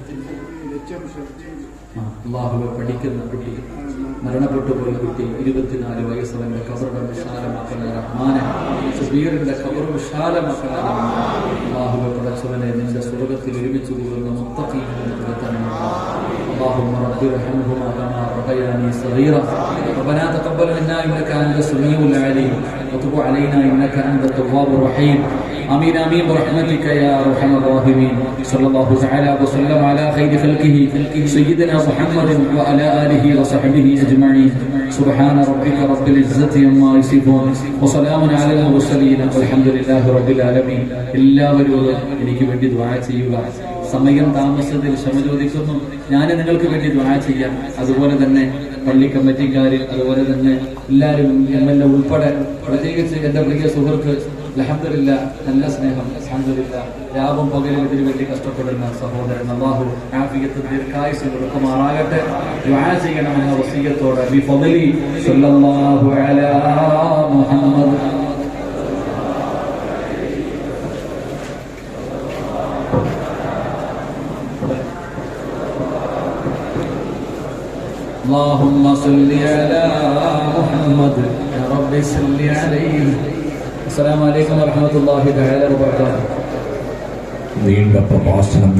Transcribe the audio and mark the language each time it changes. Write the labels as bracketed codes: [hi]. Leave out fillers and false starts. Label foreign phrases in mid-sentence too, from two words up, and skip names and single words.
[ml] അല്ലാഹുവേ പഠിക്കുന്ന കുട്ടി മരണപ്പെട്ടു പോയ കുട്ടി 24 വയസ്സുള്ള ഖബറുടെ വിശാലമാക്കണേ റഹ്മാനെ സുബീറിന്റെ ഖബർ വിശാലമാക്കണേ അല്ലാഹുവേ പടച്ചവനെ നിന്റെ സ്വർഗ്ഗത്തിൽ ഒരുമിച്ച് കൂടുന്ന മുത്തഖീങ്ങളിൽ പെടുത്തണേ [ar] اللهم رب ارحمهما كما ربياني صغيرا ربنا تقبل منا انك انت السميع العليم وتب علينا انك انت التواب الرحيم امين امين برحمتك يا ارحم الراحمين صلى الله تعالى وسلم على خير خلقه سيدنا محمد وعلى اله وصحبه اجمعين سبحان ربك رب العزه عما يصفون وسلام على المرسلين والحمد لله رب العالمين [ml] എല്ലാവരും എനിക്ക് വേണ്ടി ദുആ ചെയ്യുക സമയം താമസത്തിൽ ക്ഷമ ചോദിക്കുന്നു ഞാൻ നിങ്ങൾക്ക് വേണ്ടി ദുആ ചെയ്യാം അതുപോലെ തന്നെ പള്ളി കമ്മിറ്റിക്കാരിൽ അതുപോലെ തന്നെ എല്ലാവരും എംഎൽഎ ഉൾപ്പെടെ പ്രത്യേകിച്ച് എന്റെ പ്രിയ സുഹൃത്ത് അൽഹംദുലില്ലാഹ് നല്ല സ്നേഹം അൽഹംദുലില്ലാഹ് രാവും പകലും ഇതിനു വേണ്ടി കഷ്ടപ്പെടുന്ന സഹോദരൻ അല്ലാഹു ആഫിയത്ത് ദീർഘായുസ്സ് കൊടുക്കുമാറാകട്ടെ ദുആ ചെയ്യണമെന്ന വസിയത്തോടെ [ar] بفضل صلى الله على محمد اللهم صل على محمد يا رب صل عليه السلام عليكم ورحمة الله تعالى وبركاته [ml] നീണ്ട പ്രഭാഷണം